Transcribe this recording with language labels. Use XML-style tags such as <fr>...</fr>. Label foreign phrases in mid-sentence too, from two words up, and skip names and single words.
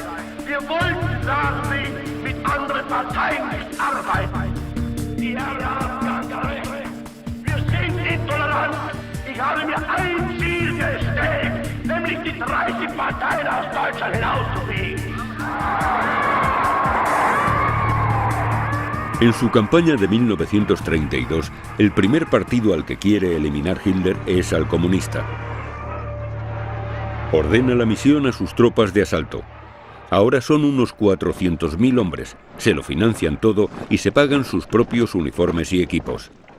<de>Wir wollten, sagen sie, mit anderen Parteien nicht arbeiten. Die Herren haben ganz recht. Wir sind intolerant. Ich habe mir ein Ziel gestellt, nämlich die 30 Parteien aus Deutschland hinauszufegen.</de> <es>En su campaña de 1932, el primer partido al que quiere eliminar Hitler es al comunista. Ordena la misión a sus tropas de asalto. Ahora son unos 400.000 hombres, se lo financian todo y se pagan sus propios uniformes y equipos.</es>